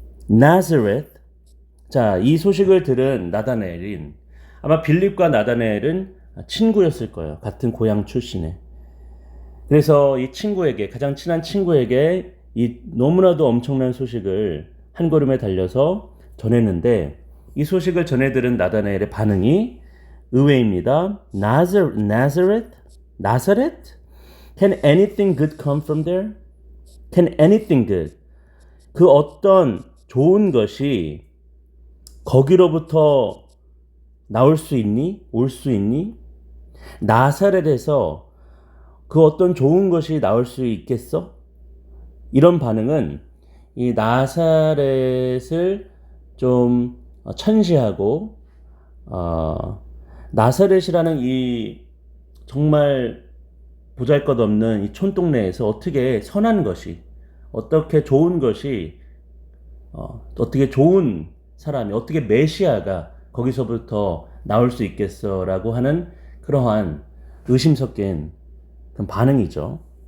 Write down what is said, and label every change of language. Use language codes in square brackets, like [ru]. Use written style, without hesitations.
[ko] 나사렛. 자, 이 소식을 들은 나다나엘은 아마 빌립과 나다나엘은 친구였을 거예요. 같은 고향 출신의. 그래서 이 친구에게, 가장 친한 친구에게 이 너무나도 엄청난 소식을 한 걸음에 달려서 전했는데 이 소식을 전해 들은 나다나엘의 반응이 의외입니다. [en] Nazareth? Can anything good come from there? Can anything good? [ko] 그 어떤 좋은 것이 거기로부터 나올 수 있니? 올 수 있니? 나사렛에서 그 어떤 좋은 것이 나올 수 있겠어? 이런 반응은 이 나사렛을 좀 천시하고 나사렛이라는 이 정말 보잘것없는 이 촌동네에서 어떻게 선한 것이 어떻게 좋은 것이 어떻게 좋은 사람이 어떻게 메시아가 거기서부터 나올 수 있겠어라고 하는 그러한 의심 섞인 그런 반응이죠.